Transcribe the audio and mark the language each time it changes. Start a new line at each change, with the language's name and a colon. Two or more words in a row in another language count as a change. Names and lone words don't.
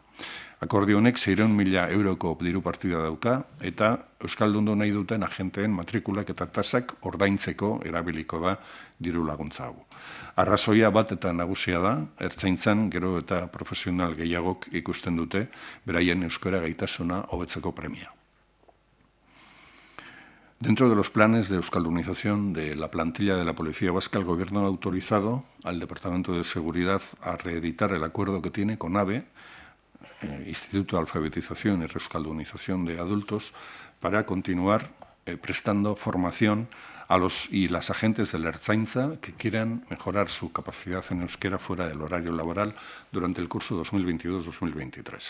Basque: Akordio honek 600.000 euroko diru partida dauka eta euskaldundu nahi duten agenteen matrikulak eta tasak ordaintzeko erabiliko da diru laguntza hau. Arrazoia bat eta nagusia da, ertzaintzan gero eta profesional gehiagok ikusten dute beraien euskara gaitasuna hobetzeko premia.
Spanish: Dentro de los planes de euskaldunización de la plantilla de la Policía Vasca, el Gobierno ha autorizado al Departamento de Seguridad a reeditar el acuerdo que tiene con ABE, Instituto de Alfabetización y Reeuskaldunización de Adultos, para continuar prestando formación a los y las agentes de la Ertzaintza que quieran mejorar su capacidad en euskera fuera del horario laboral durante el curso 2022-2023.